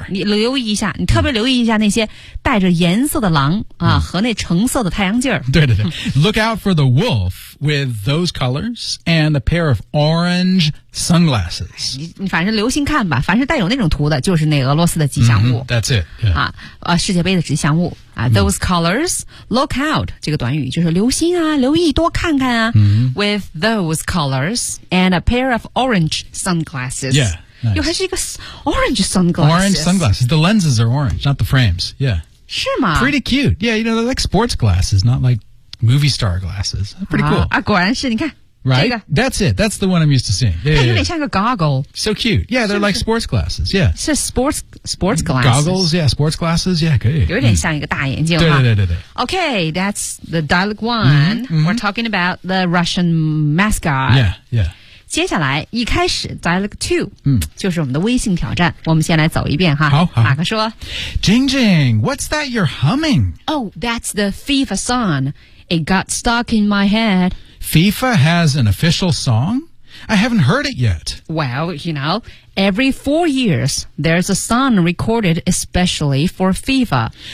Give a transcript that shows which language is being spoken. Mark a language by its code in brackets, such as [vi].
[zh] 你留意一下你特别留意一下那些带着颜色的狼啊、嗯、和那橙色的太阳镜对对对 [en] Look out for the wolf with those colors and a pair of orange sunglasses [zh] 你反正留心看吧凡是带有那种图的就是那俄罗斯的吉祥物、 [en] mm-hmm, That's it、yeah. [zh] 啊、世界杯的吉祥物、啊、 [en] Those colors Look out [zh] 这个短语就是留心啊留意多看看啊、 mm-hmm. [en] With those colors and a pair of orange sunglasses Yeah、nice. [zh] 又还是一个 [en] orange sunglasses Orange sunglasses The lenses are orange not the frames Yeah [zh] 是吗 [en] Pretty cute Yeah you know they're like sports glasses not likeMovie star glasses. Pretty cool. [zh] 啊果然是你看。 [en] Right?、 [zh] 这个、 [en] That's it. That's the one I'm used to seeing. Yeah, [zh] 它有点像个 goggle. [en] So cute. Yeah, they're [zh] 是是 [en] like sports glasses. Yeah. 是 sports glasses. Goggles, yeah, sports glasses. Yeah, [zh] 可以。有点像一个大眼镜、嗯、对对对对对。 [en] Okay, that's the dialogue one. Mm-hmm. We're talking about the Russian mascot. Yeah, yeah. [zh] 接下来一开始 Dialogue 2、嗯、就是我们的微信挑战我们先来走一遍哈好好马克说 [en] Jing Jing What's that you're humming? Oh, that's the FIFA song It got stuck in my head FIFA has an official song? I haven't heard it yet Well, you know Every 4 years There's a song recorded especially for FIFA